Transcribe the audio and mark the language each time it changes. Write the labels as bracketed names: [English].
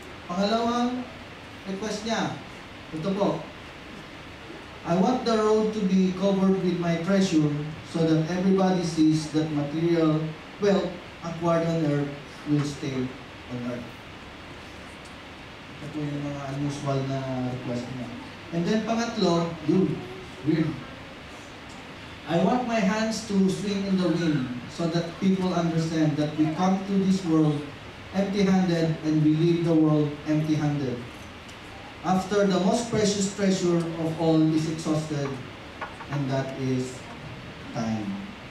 [Filipino] Pangalawang request niya, ito po. [English] I want the road to be covered with my treasure so that everybody sees that material wealth acquired on earth will stay on earth. [Filipino] Ito po yung mga unusual na request niya. [English] And then [Filipino] pangatlo, yun, weird. [English] I want my hands to swing in the wind so that people understand that we come to this world empty-handed and we leave the world empty-handed. After the most precious treasure of all is exhausted, and that is time.